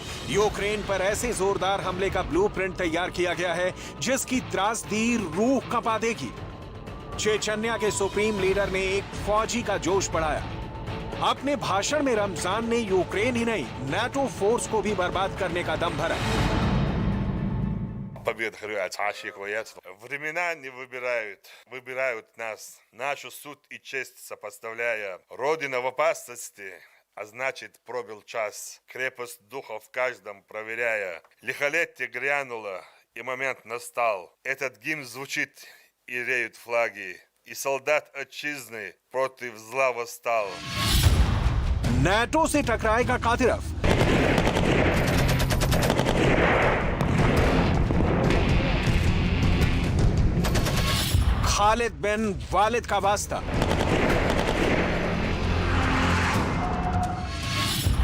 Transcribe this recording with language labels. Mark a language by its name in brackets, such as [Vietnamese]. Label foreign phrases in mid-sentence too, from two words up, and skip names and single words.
[Hindi] यूक्रेन पर ऐसे जोरदार हमले का ब्लूप्रिंट तैयार किया गया है जिसकी त्रासदी रूह कंपा देगी। चेचन्या के सुप्रीम लीडर ने एक फौजी का जोश बढ़ाया। अपने भाषण में रमजान ने यूक्रेन ही नहीं, नाटो फोर्स को भी बर्बाद करने का दम भरा। [Russian] Времена не выбирают нас, нашу суд и честь сопоставляя. Родина в опасности, а значит пробил час, крепость духа в каждом проверяя. Лихолетие грянуло, и момент настал. Этот гимн звучит, и реют флаги, и солдат отчизны против зла восстал. [Hindi] नाटो से टकराएगा कादिरोव। खालिद बिन वालिद का वास्ता।